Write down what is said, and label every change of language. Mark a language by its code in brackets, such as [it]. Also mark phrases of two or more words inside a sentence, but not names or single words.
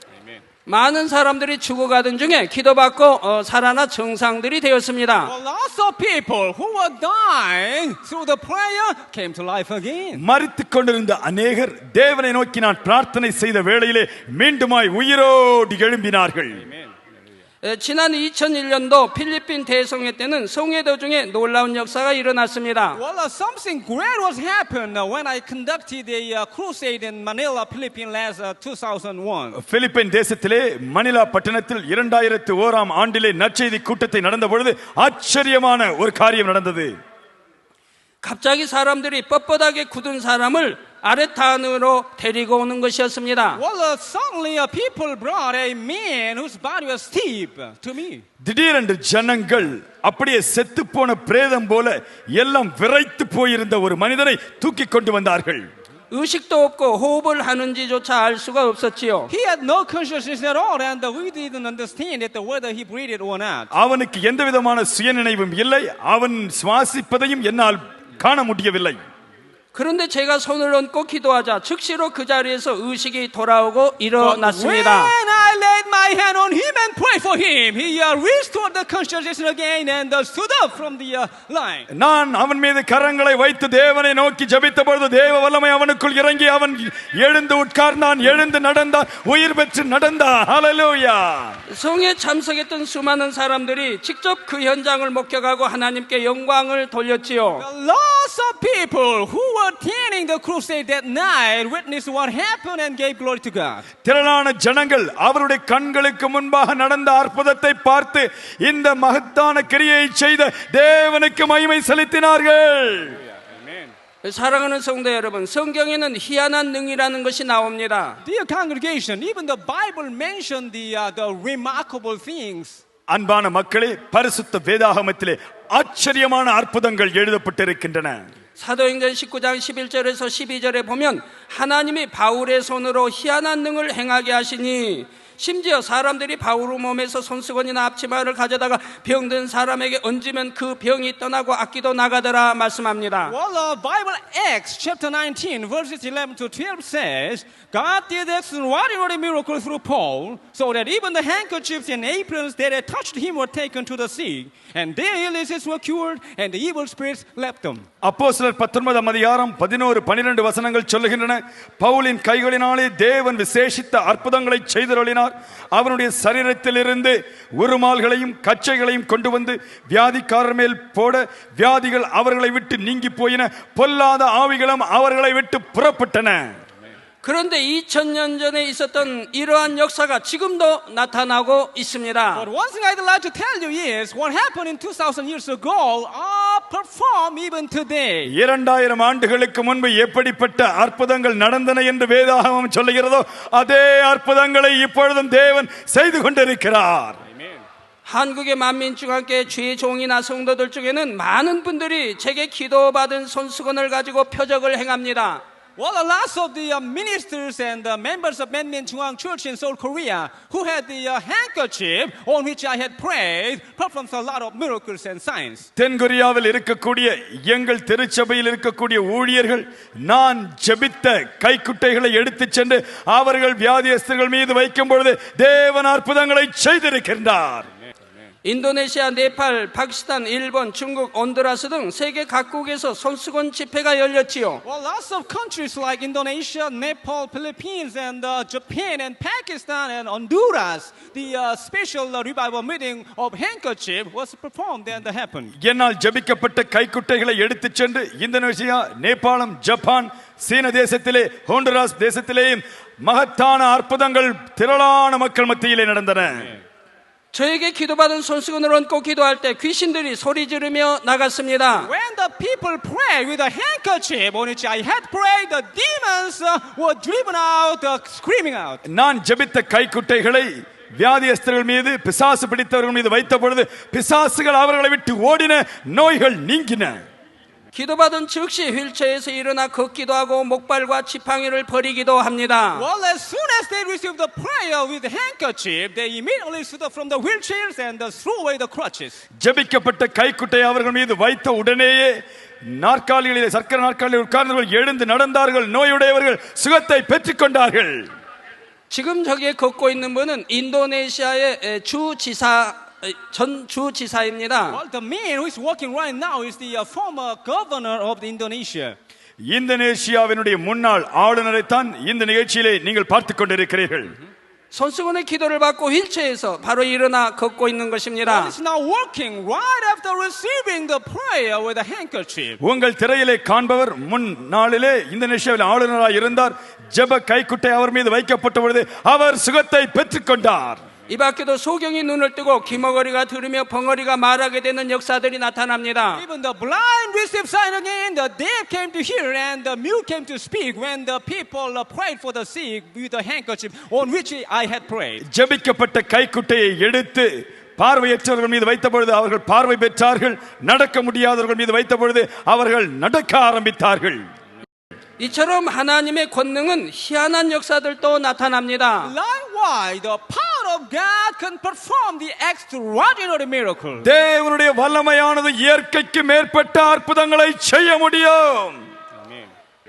[ko] 많은 사람들이 죽어가던 중에 기도받고 살아나 정상들이 되었습니다. [en] Well, lots of people who were dying through the prayer came to life again. [ta] மரித்துக் கொண்டிருந்த அநேகர் தேவனை நோக்கி நான் பிரார்த்தனை செய்த வேளையிலே மீண்டுமாய் உயிரோடு எழும்பினார்கள். [ko] 지난 2001년도 필리핀 대성회 때는 성회도 중에 놀라운 역사가 일어났습니다. [en] Well, something great was happened when I conducted a crusade in Manila, Philippines last 2001. [ta] பிலிப்பைன் தேசத்திலே மணிலா பட்டணத்தில் 2001ஆம் ஆண்டிலே நற்செய்தி கூட்டத்தை நடந்த பொழுது ஆச்சரியமான ஒரு காரியம் நடந்தது. [ko] 갑자기 사람들이 뻣뻣하게 굳은 사람을 아레탄으로 데리고 오는 것이었습니다. [en] Well, suddenly people brought a man whose body was stiff to me. [ta] திடீரென்று ஜனங்கள் அப்படியே செத்து போன பிரேதம் போல எல்லாம் விரைத்து போயிருந்த ஒரு மனிதனை தூக்கி கொண்டு வந்தார்கள். [ko] 의식도 없고 호흡을 하는지조차 알 수가 없었지요. [en] He had no consciousness at all, and we didn't understand it, whether he breathed or not. [ta] அவனுக்கு எந்த விதமான சுயநினைவும் இல்லை. அவன் சுவாசிப்பதையும் என்னால் காண முடியவில்லை. [ko] 그런데 제가 손을 얹고 기도하자 즉시로 그 자리에서 의식이 돌아오고 일어났습니다. [en] When I laid my hand on him and prayed for him, he restored the consciousness again and stood up from the line. [ta] நான் அவன் மீது கரங்களை வைத்து தேவனை நோக்கி ஜெபித்த பொழுது தேவ வல்லமை அவனுக்குள் இறங்கி அவன் எழுந்து உட்கார்ந்தான், எழுந்து நடந்தான், உயிர் பெற்று நடந்தான். ஹalleluya. [ko] 성에 참석했던 수많은 사람들이 직접 그 현장을 목격하고 하나님께 영광을 돌렸지요. [en] Lots of people who were attending the crusade that night witnessed what happened and gave glory to God. [ta] திரளான ஜனங்கள் அவருடைய கண்களுக்கு முன்பாக நடந்த அற்புதத்தை பார்த்து இந்த மகத்தான கிரியை செய்த தேவனுக்கு மகிமை செலுத்தினார்கள். [ko] 사랑하는 성도 여러분, 성경에는 희한한 능이라는 것이 나옵니다. [en] Dear congregation, even the Bible mentioned the remarkable things. [ta] அன்பான மக்களே, பரிசுத்த வேதாகமத்திலே ஆச்சரியமான அற்புதங்கள் எழுதப்பட்டிருக்கின்றன. [ko] 사도행전 19장 11절에서 12절에 보면 하나님이 바울의 손으로 희한한 능을 행하게 하시니 심지어 사람들이 바울 몸에서 손수건이나 앞치마를 가져다가 병든 사람에게 얹으면 그 병이 떠나고 악기도 나가더라 말씀합니다. [en] Well, Bible Acts chapter 19 verses 11 to 12 says, God did extraordinary miracles through Paul, so that even the handkerchiefs and aprons that had touched him were taken to the sick, and their illnesses were cured, and the evil spirits left them. [ta] அப்போஸ்தலர் 19 அதிகாரம் 11-12 வசனங்கள் சொல்லுகின்றன. பவுலின் கைகளினாலே தேவன் விசேஷித்த அற்புதங்களை செய்தருளினார். அவனுடைய சரீரத்திலிருந்து உருமால்களையும் கச்சைகளையும் கொண்டு வந்து வியாதிக்காரர் மேல் போட வியாதிகள் அவர்களை விட்டு நீங்கி போயின. பொல்லாத ஆவிகளும் அவர்களை விட்டு புறப்பட்டன. [ko] 그런데 2000년 전에 있었던 이러한 역사가 지금도 나타나고 있습니다. [en] But one thing I'd like to tell you is what happened in 2000 years ago are performed even today. [ta] 2000 ஆண்டுகளுக்கு முன்பு எப்படிப்பட்ட அற்புதங்கள் நடந்தன என்று வேதாகமம் சொல்லுகிறதோ அதே அற்புதங்களை இப்பொழுதும் தேவன் செய்து கொண்டிருக்கிறார். [ko] 한국의 만민중앙교회 주의종이나 성도들 중에는 많은 분들이 제게 기도받은 손수건을 가지고 표적을 행합니다. [en] Well, a lot of the ministers and the members of Manmin Chungwang Church in Seoul, Korea, who had the handkerchief on which I had prayed, performed a lot of miracles and signs. [ta] தென்கொரியாவில் இருக்கக்கூடிய எங்கள் திருச்சபையில் இருக்கக்கூடிய ஊழியர்கள் நான் ஜெபித்த கைக்குட்டைகளை எடுத்துச் சென்று அவர்கள் வியாதியஸ்தர்கள் மீது வைக்கும் பொழுது தேவன் அற்புதங்களை செய்திருக்கின்றார். [ko] 인도네시아, 네팔, 파키스탄, 일본, 중국, 온두라스 등 세계 각국에서 손수건 집회가 열렸지요. [en] Well, lots of countries like Indonesia, Nepal, Philippines, and Japan, and Pakistan, and Honduras, the special revival meeting of handkerchief was performed and happened. [ta] என்னால் ஜெபிக்கப்பட்ட கைக்குட்டைகளை எடுத்துச் சென்று இந்தோனேசியா, நேபாளம், ஜப்பான், சீன தேசத்திலே, ஹோண்டுராஸ் தேசத்திலேயும் மகத்தான அற்புதங்கள் திரளான மக்கள் மத்தியிலே நடந்தன. [ko] 저에게 기도받은 손수건을 얹고 기도할 때 귀신들이 소리 지르며 나갔습니다. [en] When the people prayed with a handkerchief on which I had prayed, the demons were driven out, screaming out. [ta] நான் ஜெபித்த கைக்குட்டைகளை வியாதியஸ்தர்கள் மீது பிசாசு பிடித்தவர்கள் மீது வைத்த பொழுது பிசாசுகள் அவர்களை விட்டு ஓடின, நோய்கள் நீங்கின. [ko] 기도받은 즉시 휠체어에서 일어나 걷기도 하고 목발과 지팡이를 버리기도 합니다. [en] Well, as soon as they received the prayer with the handkerchief, they immediately stood up from the wheelchairs and threw away the crutches. [ta] ஜெபிக்கப்பட்ட கைக்குட்டை அவர்கள் மீது வைத்த உடனேயே நாற்காலிகளிலே சர்க்கரை நாற்காலியில் உட்கார்ந்தவர்கள் எழுந்து நடந்தார்கள். நோயுடையவர்கள் சுகத்தை பெற்றுக்கொண்டார்கள். [ko] 지금 저기에 걷고 있는 분은 인도네시아의 전 주지사입니다. [en] Well, the man who is walking right now is the former governor of Indonesia. [ta] இந்தோனேசியாவினுடைய முன்னாள் ஆளுநரைத்தான் இந்த நிகழ்ச்சியிலே நீங்கள் பார்த்துக் கொண்டிருக்கிறீர்கள். [ko] 손수건의 기도를 받고 휠체어에서 바로 일어나 걷고 있는 것입니다. [en] He's now working right after receiving the prayer with a handkerchief. [ta] உங்கள் திரையிலே காண்பவர் முன்னாளிலே இந்தோனேசியாவில் ஆளுநராக இருந்தார். ஜெப கைக்குட்டை அவர் மீது வைக்கப்பட்ட பொழுது அவர் சுகத்தை பெற்றுக்கொண்டார். [ko] 이 밖에도 소경이 눈을 뜨고 귀머거리가 들으며 벙어리가 말하게 되는 역사들이 나타납니다. [en] Even the blind received sight again, the deaf came to hear, and the mute came to speak when the people prayed for the sick with a handkerchief on which I had prayed. [ta] ஜெபிக்கப்பட்ட கைக்குட்டையை எடுத்து பார்வையற்றவர்கள் மீது வைத்த பொழுது அவர்கள் பார்வை பெற்றார்கள். நடக்க முடியாதவர்கள் மீது வைத்த பொழுது அவர்கள் நடக்க ஆரம்பித்தார்கள். [ko] 이처럼 하나님의 권능은 희한한 역사들도 나타납니다. [en] Likewise, the power of God can perform the extraordinary miracle. [ta] தேவனுடைய வல்லமையானது இயற்கைக்கு மேற்பட்ட அற்புதங்களை செய்ய முடியும்.